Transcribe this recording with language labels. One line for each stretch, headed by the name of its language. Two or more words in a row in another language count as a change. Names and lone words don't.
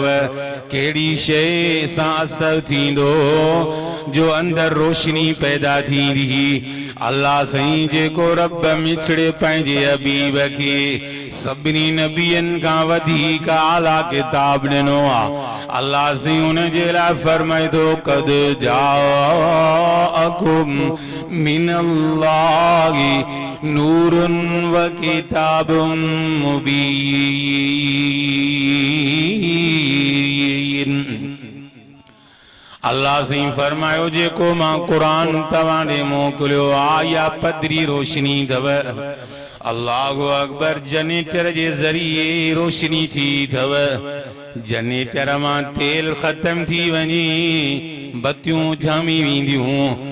Sindhi: कहिड़ी शइ सां असर थींदो जो अंदर रोशनी पैदा थींदी। अल्लाह साईं जेको रब मिछड़े पंहिंजे हबीब खे सभिनी नबियनि खां वधीक आला किताब ॾिनो आहे। अल्लाह साईं उन जे लाइ फरमाए थो
Arabic: قد جاءكم من الله نور وكتاب مبين.
Sindhi: अल्लाह साईं फरमायो जेको मां कुरान तव्हां ॾे मोकिलियो आहे या पदरी रोशनी अथव।
Arabic: الله أكبر.
Sindhi: जनरेटर जे ज़रिए रोशनी थी अथव। जनरेटर मां तेल ख़त्म थी वञे बत्तियूं झामी वेंदियूं।